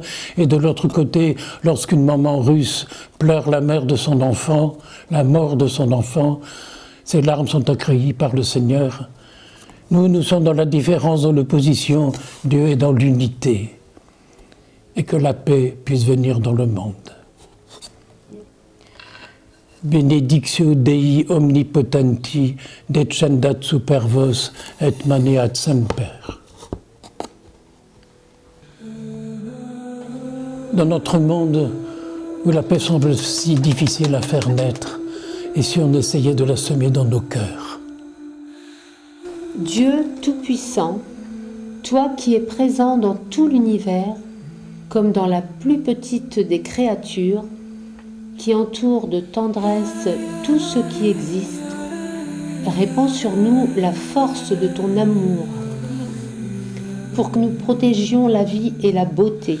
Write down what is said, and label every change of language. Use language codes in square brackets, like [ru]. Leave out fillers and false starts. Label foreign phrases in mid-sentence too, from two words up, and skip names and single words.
[fr] Et de l'autre côté, lorsqu'une maman russe pleure la mort de son enfant, ses larmes sont accueillies par le Seigneur. Nous sommes dans la différence, dans l'opposition. Dieu est dans l'unité. Et que la paix puisse venir dans le monde. [la] Benedictio Dei omnipotenti, descendat super vos et maneat semper. [fr] Dans notre monde où la paix semble si difficile à faire naître, et si on essayait de la semer dans nos cœurs? Dieu Tout-Puissant, toi qui es présent dans tout l'univers, comme dans la plus petite des créatures, qui entoure de tendresse tout ce qui existe, répands sur nous la force de ton amour, pour que nous protégions la vie et la beauté.